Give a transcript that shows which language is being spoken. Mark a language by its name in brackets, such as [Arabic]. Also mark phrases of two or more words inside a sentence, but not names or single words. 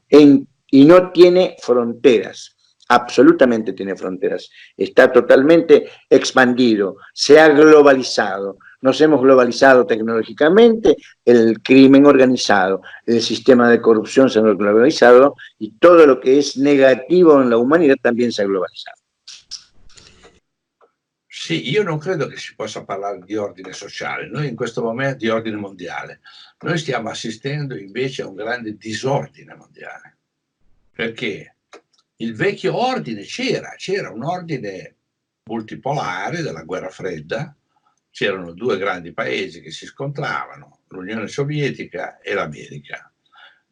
[Spanish] Y no tiene fronteras, absolutamente tiene fronteras. Está totalmente expandido, se ha globalizado. Nos hemos globalizado tecnológicamente, el crimen organizado, el sistema de corrupción se ha globalizado y todo lo que es negativo en la humanità también [Italian] si è globalizzato. Sì, io non credo che si possa parlare di ordine sociale, noi in questo momento di ordine mondiale, noi stiamo assistendo invece a un grande disordine mondiale, perché il vecchio ordine c'era un ordine multipolare della guerra fredda, c'erano 2 grandi paesi che si scontravano, l'Unione Sovietica e l'America.